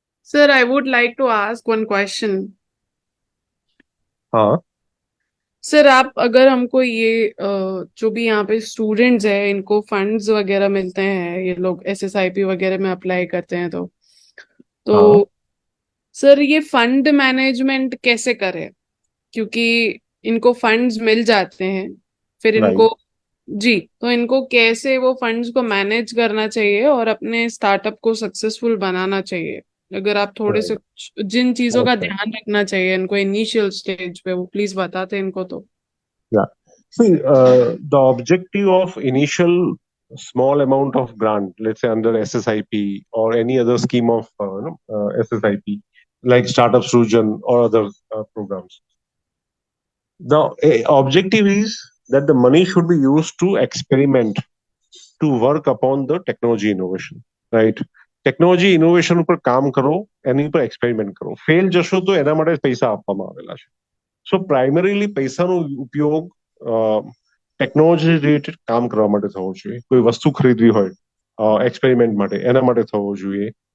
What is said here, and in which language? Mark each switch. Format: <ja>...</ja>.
<en>Sir, I would like to ask one question.</en> <hi>हाँ. Sir, आप अगर हमको ये जो भी यहाँ पे स्टूडेंट्स हैं इनको फंड्स वगैरह मिलते हैं, ये लोग SSIP वगैरह में अप्लाई करते हैं तो हाँ. सर ये फंड मैनेजमेंट कैसे करें? क्योंकि इनको फंड्स मिल जाते हैं, फिर राइट. इनको जी, तो इनको कैसे वो फंड्स को मैनेज करना चाहिए और अपने स्टार्टअप को सक्सेसफुल बनाना चाहिए? अगर आप थोड़े से जिन चीजों का ओके. ध्यान रखना चाहिए इनको इनिशियल स्टेज पे, वो प्लीज बताते इनको तो.</hi> <en>Yeah. See, the objective of initial small amount of grant, let's say under SSIP or any other scheme of SSIP, like Startup Srujan or other programs, the objective is that the money should be used to experiment, to work upon the technology innovation, right?</en> <gu>Technology innovation ઉપર કામ કરો, એની ઉપર experiment કરો. Fail જશો તો એના માટે પૈસા આપવામાં આવેલા છે. સો પ્રાઇમરીલી પૈસાનો ઉપયોગ ટેકનોલોજી રિલેટેડ કામ કરવા માટે થવો જોઈએ. કોઈ વસ્તુ ખરીદવી હોય એક્સપેરિમેન્ટ માટે, એના માટે થવો જોઈએ.</gu>